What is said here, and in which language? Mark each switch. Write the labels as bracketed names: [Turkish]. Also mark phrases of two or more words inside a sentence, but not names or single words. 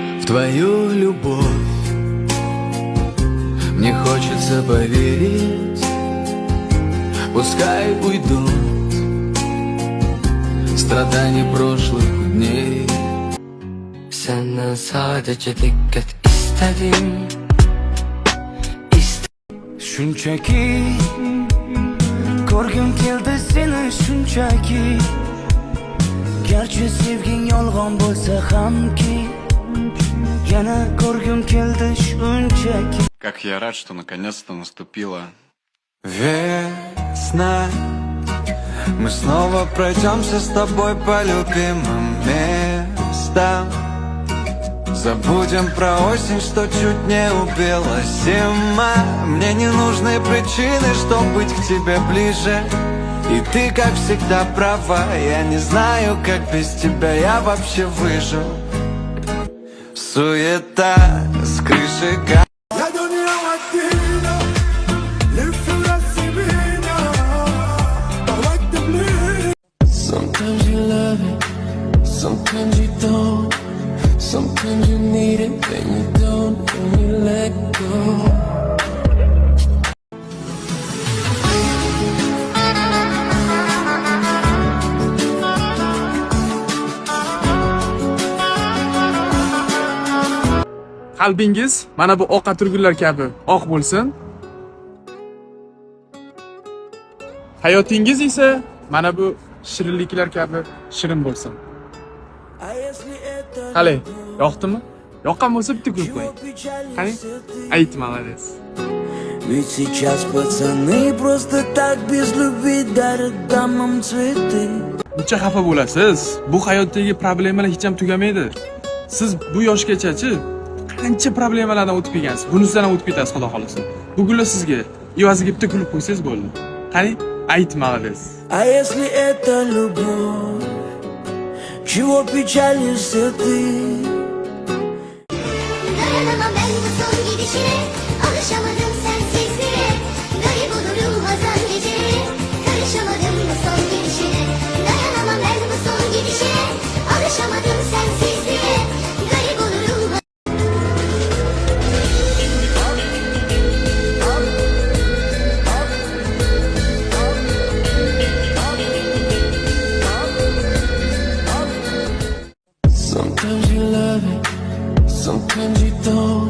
[Russian] твою любовь. Мне хочется поверить, пускай уйдут stradani прошлых dney. [Turkish] Senden sadece dikkat istedim. [Uzbek] Shunchaki ko'rgim keldi seni shunchaki. Garchi sevging yolg'on bo'lsa hamki, yana ko'rgim keldi shunchaki. [Russian] Как я рад, что наконец-то наступила весна. Мы снова пройдемся с тобой по любимым местам. Забудем про осень, что чуть не убила зима. Мне не нужны причины, чтобы быть к тебе ближе. И ты, как всегда, права. Я не знаю, как без тебя я вообще выжил. Суета с крыши. [English] Sometimes you love it, sometimes you don't. Sometimes you need it, then you don't, and you let go. [Uzbek] Qalbingiz mana bu oq atirgullar kabi oq bo'lsin. Hayotingiz esa mana bu shirinliklar kabi shirin bo'lsin. Qale, yoqdimi? Yoqqan bo'lsa bitta kulib qo'ying. Qani? Ayt, [Russian] молодец. Ведь сейчас пацаны просто так без любви дарят дамам цветы. [Uzbek] Buncha xafa bo'lasiz. Bu hayotdagi problemalar hech ham tugamaydi. Siz bu yoshgacha-chi qancha problemalardan o'tib kelgansiz. Bunisidan ham o'tib ketasiz, xudo xolasa. Bugunlar sizga evaziga bitta kulib qo'ysangiz bo'ldi. Qani? Ayt, [Russian] молодец. А если это любовь, чего печалишься ты? [Turkish] Dayanamam ben bu son gidişine, alışamadım sensizliğe. Garip olurum hazan geceye, karışamadım bu son gidişine. Dayanamam ben bu son gidişine, alışamadım sensizliğe. Garip olurum. [English] Sometimes you love it, sometimes you don't.